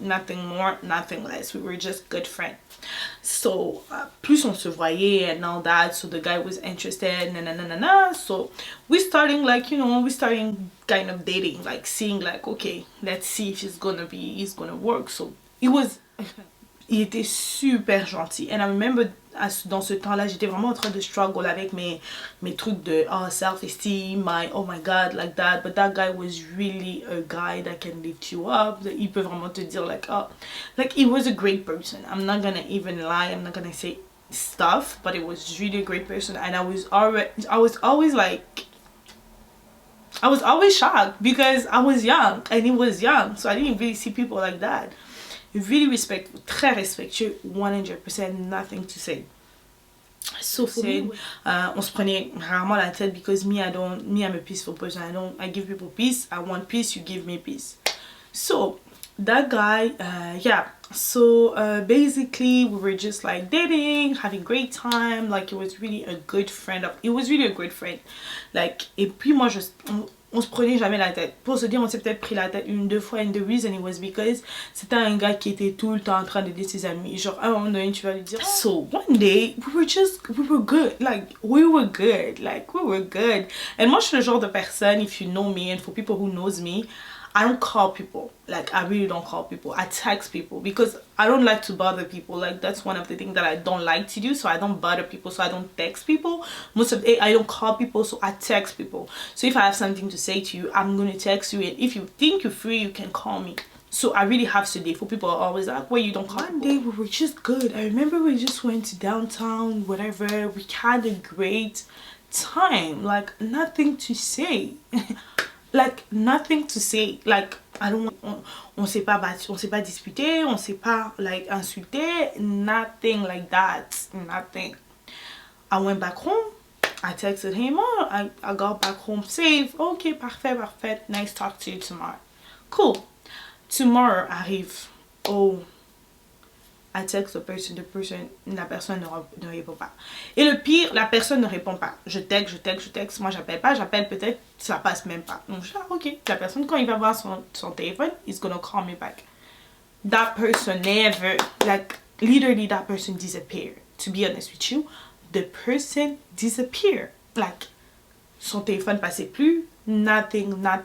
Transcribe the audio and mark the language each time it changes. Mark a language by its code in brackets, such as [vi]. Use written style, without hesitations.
[en] Nothing more, nothing less. We were just good friends. So, [fr] plus on se voyait [en] and all that, so the guy was interested, so we starting like, you know, we starting kind of dating, like seeing like, okay, let's see if it's gonna work. [fr] So, il était super gentil. [en] And I remember, [fr] dans ce temps-là, j'étais vraiment en train de struggle avec mes trucs de self-esteem, [en] oh my god, like that. But that guy was really a guy that can lift you up. [fr] Il peut vraiment te dire [en] like, oh, like he was a great person. I'm not gonna even lie. I'm not gonna say stuff, but it was really a great person. And I was always shocked because I was young and he was young. So I didn't really see people like that. Really respectful, [fr] très respectueux, [en] 100%, nothing to say. So said, [fr] on se prenait rarement la tête [en] because me, I'm a peaceful person. I give people peace. I want peace, you give me peace. So that guy, yeah. So basically we were just like dating, having great time. Like it was really a good friend. [fr] Like, et puis moi on se prenait jamais la tête. Pour se dire, on s'est peut-être pris la tête une, deux fois. [en] And the reason it was because [fr] c'était un gars qui était tout le temps en train d'aider ses amis. Genre, à un moment donné, tu vas lui dire. [en] So, one day, we were good. Like, we were good. And [fr] moi, je suis le genre de personne, [en] if you know me, and for people who knows me, I don't call people. Like, I really don't call people. I text people because I don't like to bother people. Like, that's one of the things that I don't like to do. So I don't bother people. So I don't text people. Most of the day, I don't call people. So I text people. So if I have something to say to you, I'm going to text you. And if you think you're free, you can call me. So I really have to date. For people are always like, well, you don't call. One day, we were just good. I remember we just went to downtown, whatever. We had a great time. Like, nothing to say. Like, nothing to say. [fr] Like, on s'est pas battu, on s'est pas disputé, on s'est pas, like, insulté. [en] Nothing like that. Nothing. I went back home. I texted him, oh, I got back home safe. Okay, parfait. Nice talk to you tomorrow. Cool. Tomorrow arrive. Oh. I text the person, [fr] la personne ne répond pas. Et le pire, la personne ne répond pas. Je texte, moi j'appelle pas, j'appelle peut-être, ça passe même pas. Donc je dis, ok, la personne quand il va voir son téléphone, [en] he's gonna call me back. That person never, like, literally that person disappeared. To be honest with you, the person disappeared. [fr] Like, son téléphone passait plus, nothing.